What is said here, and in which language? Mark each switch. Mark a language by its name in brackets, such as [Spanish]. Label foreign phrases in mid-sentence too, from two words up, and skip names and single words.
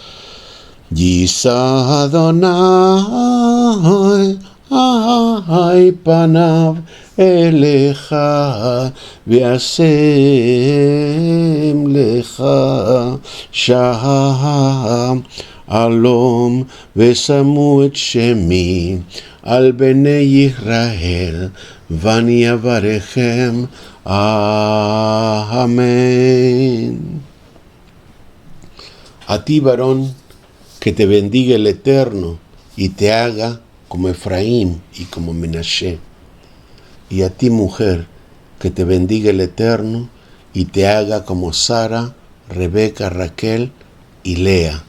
[Hebrew] ישא אדני פניו אליך וישם לך שלום ושמו את שמי על בני ישראל ואני אברכם. [Spanish] Amén. A ti, varón, que te bendiga el Eterno y te haga como Efraín y como Menashe. Y a ti, mujer, que te bendiga el Eterno y te haga como Sara, Rebeca, Raquel y Lea.